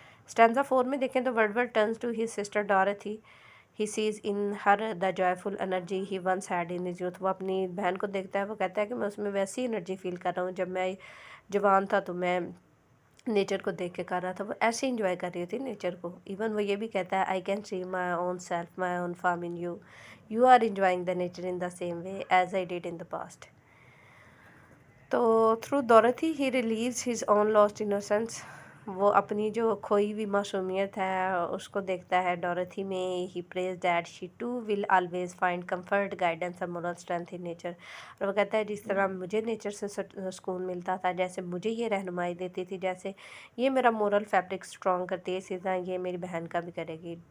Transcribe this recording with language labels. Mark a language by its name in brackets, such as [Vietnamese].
[Urdu] Stanza 4 میں دیکھیں تو [English] Wordsworth turns to his sister Dorothy. He sees in her the joyful energy he once had in his youth. [Urdu] وہ اپنی بہن کو دیکھتا ہے، وہ کہتا ہے کہ میں اس میں ویسی انرجی فیل کر رہا ہوں جب میں جوان تھا، تو میں نیچر کو دیکھ کے کر رہا تھا. وہ ایسے انجوائے کر رہی تھی نیچر کو. ایون وہ یہ بھی کہتا ہے، [English] I can see my own self my own form in you. You are enjoying the nature in the same way as I did in the past. تو through Dorothy he relives his own lost innocence. [Urdu] وہ اپنی جو کھوئی ہوئی معصومیت ہے اس کو دیکھتا ہے ڈورتھی میں. [English] He prays that she too will always find comfort guidance and moral strength in nature. [Urdu] اور وہ کہتا ہے جس طرح مجھے نیچر سے سکون ملتا تھا، جیسے مجھے یہ رہنمائی دیتی تھی، جیسے یہ میرا مورل فیبرک اسٹرانگ کرتی ہے، اسی طرح یہ میری بہن کا بھی کرے گی.